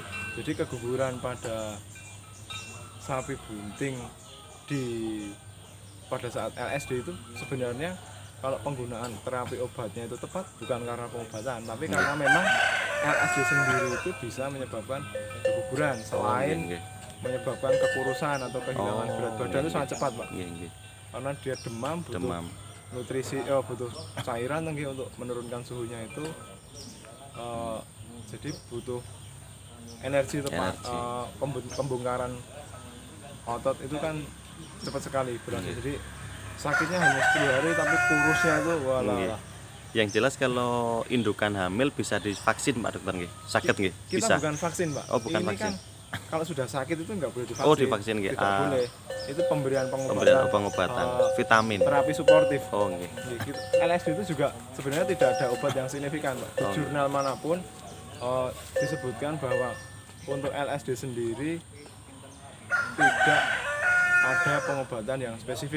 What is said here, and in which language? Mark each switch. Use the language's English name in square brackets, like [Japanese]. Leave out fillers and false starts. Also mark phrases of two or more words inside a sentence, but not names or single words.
[Indonesian] Jadi keguguran pada sapi bunting pada saat LSD itu sebenarnya kalau penggunaan terapi obatnya itu tepat bukan karena pengobatan, tapi karena memang LSD sendiri itu bisa menyebabkan keguguran selain nggih. menyebabkan kekurusan atau kehilangan berat badan itu sangat cepat, Pak. [Javanese] Nggih, nggih. [Indonesian] Karena dia demam, butuh Demam. nutrisi, butuh cairan tinggi untuk menurunkan suhunya itu, jadi butuh energi tepat. Pembongkaran otot itu kan cepat sekali berhasil. Jadi sakitnya hanya 10 hari tapi kurusnya itu Nggih. walah. Yang jelas kalau indukan hamil bisa divaksin Pak Dokter nggih. Sakit nggih? Kita Bisa. bukan vaksin, Pak. Oh, bukan Ini vaksin. kan kalau sudah sakit itu nggak boleh divaksin. Oh, divaksin nggih. Tidak boleh. Itu pemberian Pemberian pengobatan, pengobatan, vitamin. terapi suportif. Oh, nggih. Gitu. LSD itu juga sebenarnya tidak ada obat yang signifikan, Pak. Di Oh. jurnal manapun disebutkan bahwa untuk LSD sendiri tidak ada pengobatan yang spesifik.